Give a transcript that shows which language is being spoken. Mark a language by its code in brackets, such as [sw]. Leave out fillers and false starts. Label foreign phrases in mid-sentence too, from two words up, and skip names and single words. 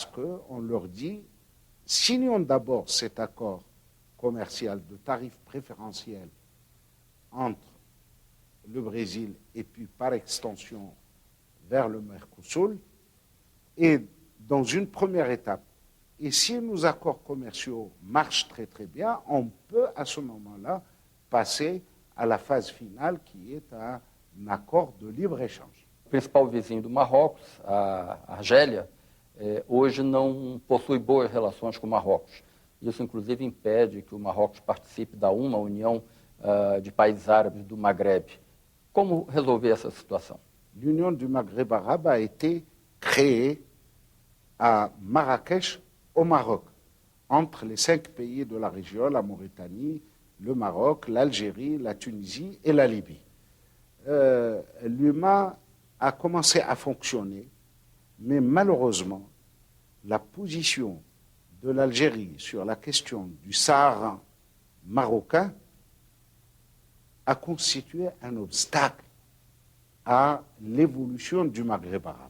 [fr] qu'on leur dit, signons d'abord cet accord commercial de tarifs préférentiels entre le Brésil et puis par extension vers le Mercosur, et dans une première étape, Et si nos accords commerciaux marchent très très bien, on peut à ce moment-là passer à la phase finale qui est un accord de libre-échange. [pt] O principal vizinho do Marrocos, a Argélia, hoje não possui boas relações com o Marrocos. Isso, inclusive, impede que o Marrocos participe da União de Países Árabes do Maghreb. Como resolver essa situação? [fr] L'Union du Maghreb arabe a été créée à Marrakech, au Maroc, entre les 5 pays de la région, la Mauritanie, le Maroc, l'Algérie, la Tunisie et la Libye. L'UMA a commencé à fonctionner, mais malheureusement, la position de l'Algérie sur la question du Sahara marocain a constitué un obstacle à l'évolution du Maghreb arabe.